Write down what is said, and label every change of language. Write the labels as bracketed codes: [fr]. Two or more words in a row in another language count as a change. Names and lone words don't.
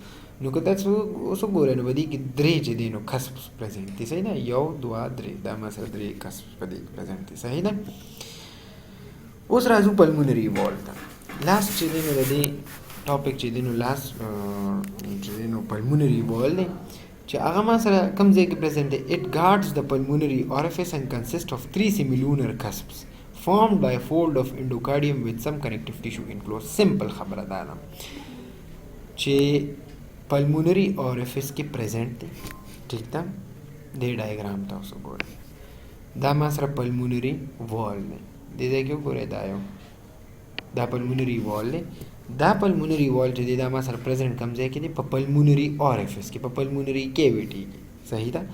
[ps] نو که تاسو اوس وګورئ نو په دې کې درې چې دی نو [en] cusps present [ps] دي صحیح ده 1 2 3 دا ما سره درې کسپس په دې کې پرزنټ دي صحیح ده. اوس راځو [en] pulmonary valve [ps] ته. لاست چې دی نو د دې ټاپک چې دی نو لاست چې دی نو [en] pulmonary valve [ps] دی چې هغه ما سره کوم ځای کې پرزنټ دی. [en] at guards the pulmonary orifice and consists of 3 semilunar cusps formed by a fold of endocardium with some connective tissue enclosed. [ps] simple خبره دا ده چې [en] pulmonary orifice [ps] کې پرزنټ دی ټیک ده. دې ډایګرام تاسو ګورئ دا ما سره [en] pulmonary valve [ps] دی دې ځای کې وګورئ دا [en] pulmonary valve [ps] دی. دا [en] pulmonary valve [ps] چې دی دا ما سره پرزنټ کم ځای کې دی په [en] pulmonary orifice [ps] کې په [en] pulmonary cavity [ps] کې صحیح ده.